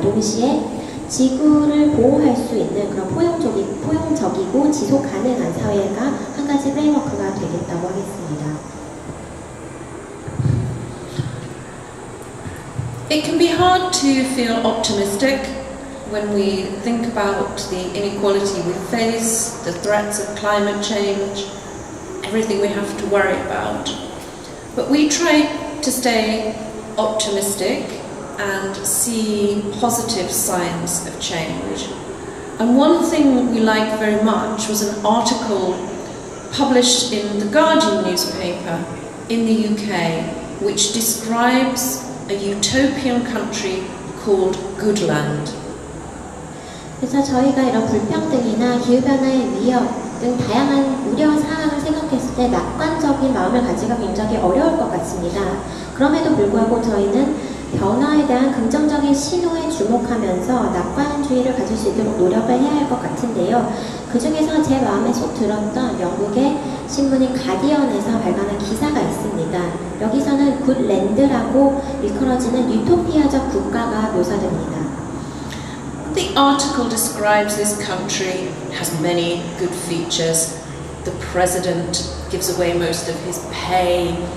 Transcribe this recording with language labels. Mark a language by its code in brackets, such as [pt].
[ko] 동시에 지구를 보호할 수 있는 그런 포용적이고 지속 가능한 사회가 한 가지 프레임워크가 되겠다고 하겠습니다. [en] It can be hard to feel optimistic when we think about the inequality we face, the threats of climate change, everything we have to worry about. But we try to stay optimistic and see positive signs of change. And one thing we liked very much was an article published in the Guardian newspaper in the UK, which describes a utopian country called Goodland. [ko] 그래서 저희가 이런 불평등이나 기후변화의 위협 등 다양한 우려 사항을 생각했을 때 낙관적인 마음을 가지기가 굉장히 어려울 것 같습니다. 그럼에도 불구하고 저희는 변화에 대한 긍정적인 신호에 주목하면서 낙관주의를 가질 수 있도록 노력을 해야 할 것 같은데요. 그 중에서 제 마음에 쏙 들었던 영국의 신문인 가디언에서 발간한 기사가 있습니다. 여기서는 굿랜드라고 일컬어지는 유토피아적 국가가 묘사됩니다. [en] The article describes this country has many good features. The president gives away most of his pay.